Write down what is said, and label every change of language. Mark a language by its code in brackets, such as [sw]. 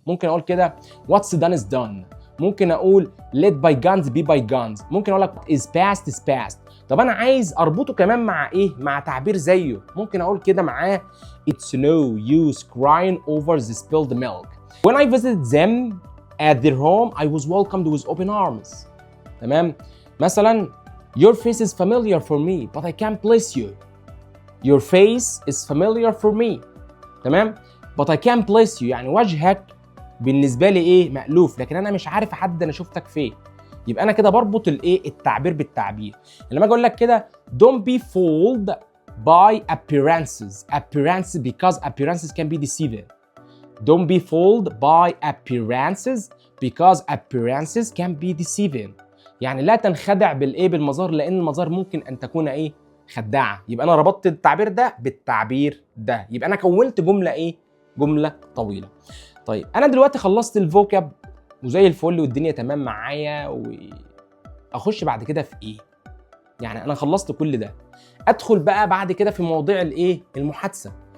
[ar] ممكن اقول كده [en] what's done is done، [ar] ممكن اقول [en] let bygones be bygones، [ar] ممكن اقول لك [en] is past is past. [ar] طب انا عايز اربطه كمان مع مع تعبير زيه. ممكن اقول كده معاه [en] it's no use crying over the spilled milk. When I visited them at their home I was welcomed with open arms. [ar] تمام، مثلا [en] your face is familiar for me but I can't place you. Your face is familiar for me. [ar] تمام، [en] but I can't place you [ar] يعني وجهك بالنسبه لي مألوف، لكن انا مش عارف احدد انا شفتك فين. يبقى انا كده بربط التعبير بالتعبير. لما اجي اقول لك كده [en] don't be fooled by appearances because appearances can be deceiving. Don't be fooled by appearances because appearances can be deceiving. [ar] يعني لا تنخدع بالمظاهر، لان المظاهر ممكن ان تكون خداعه. يبقى انا ربطت التعبير ده بالتعبير ده، يبقى انا كونت جمله جمله طويله. طيب انا دلوقتي خلصت الفوكاب وزي الفل والدنيا تمام معايا، واخش بعد كده في ايه؟ يعني انا خلصت كل ده، ادخل بقى بعد كده في مواضيع الايه؟ المحادثه.